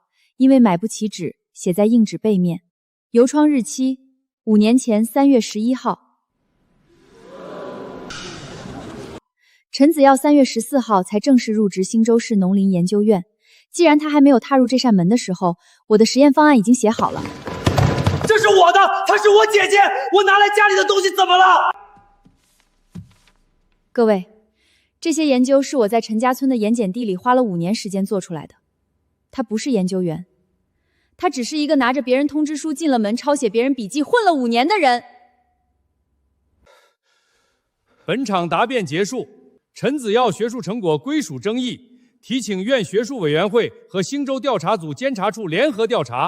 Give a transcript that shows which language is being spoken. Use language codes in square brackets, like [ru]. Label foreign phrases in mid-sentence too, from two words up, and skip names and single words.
[zh] 因為買不起紙，寫在硬紙背面。郵窗日期5年前3月11號。陳子耀3月14號才正式入職新州市農林研究院。既然他還沒有踏入這扇門的時候，我的實驗方案已經寫好了。這是我的，她是我姐姐，我拿來家裡的東西怎麼了？各位，這些研究是我在陳家村的鹽鹼地裡花了5年時間做出來的。他不是研究員，他只是一個拿着別人通知書進了門，抄寫別人筆記，混了5年的人。本場答辯結束，陳子耀學術成果歸屬爭議，提請院學術委員會和興州調查組監察處聯合調查。